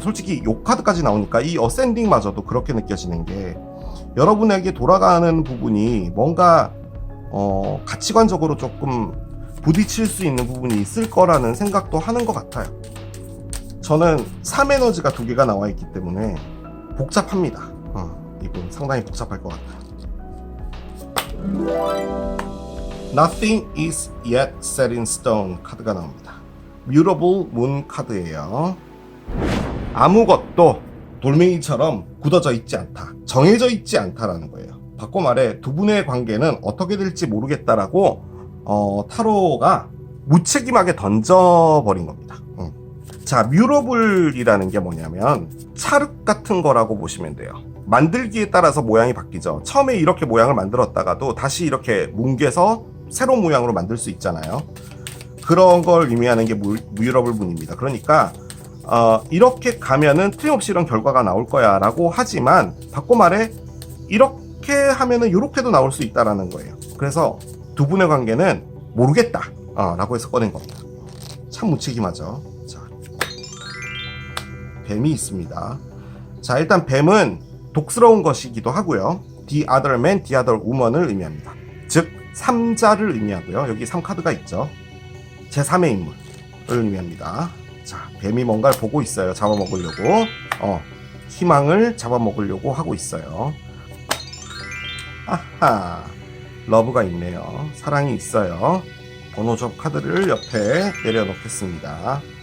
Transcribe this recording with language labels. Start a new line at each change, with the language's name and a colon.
Korean: 솔직히 요 카드까지 나오니까 이 어센딩마저도 그렇게 느껴지는 게 여러분에게 돌아가는 부분이 뭔가 가치관적으로 조금 부딪힐 수 있는 부분이 있을 거라는 생각도 하는 것 같아요. 저는 3에너지가 2개가 나와 있기 때문에 복잡합니다. 이분 상당히 복잡할 것 같아요.
English: Nothing is yet set in stone
Korean: 카드가 나옵니다. Mutable Moon 카드예요. 아무것도 돌멩이처럼 굳어져 있지 않다. 정해져 있지 않다라는 거예요. 바꿔 말해 두 분의 관계는 어떻게 될지 모르겠다라고 타로가 무책임하게 던져버린 겁니다. 자, 뮤러블이라는 게 뭐냐면 찰흙 같은 거라고 보시면 돼요. 만들기에 따라서 모양이 바뀌죠. 처음에 이렇게 모양을 만들었다가도 다시 이렇게 뭉개서 새로운 모양으로 만들 수 있잖아요. 그런 걸 의미하는 게 뮤러블 문입니다. 그러니까 이렇게 가면은 틀림없이 이런 결과가 나올 거야 라고 하지만 바꿔 말해 이렇게 하면은 이렇게도 나올 수 있다라는 거예요. 그래서 두 분의 관계는 모르겠다 라고 해서 꺼낸 겁니다. 참 무책임하죠. 자, 뱀이 있습니다. 자, 일단 뱀은 독스러운 것이기도 하고요.
English: The other man, the other woman을
Korean: 의미합니다. 즉 3자를 의미하고요. 여기 3카드가 있죠. 제3의 인물을 의미합니다. 자, 뱀이 뭔가를 보고 있어요. 잡아먹으려고. 희망을 잡아먹으려고 하고 있어요. 아하, 러브가 있네요. 사랑이 있어요. 번호적 카드를 옆에 내려놓겠습니다.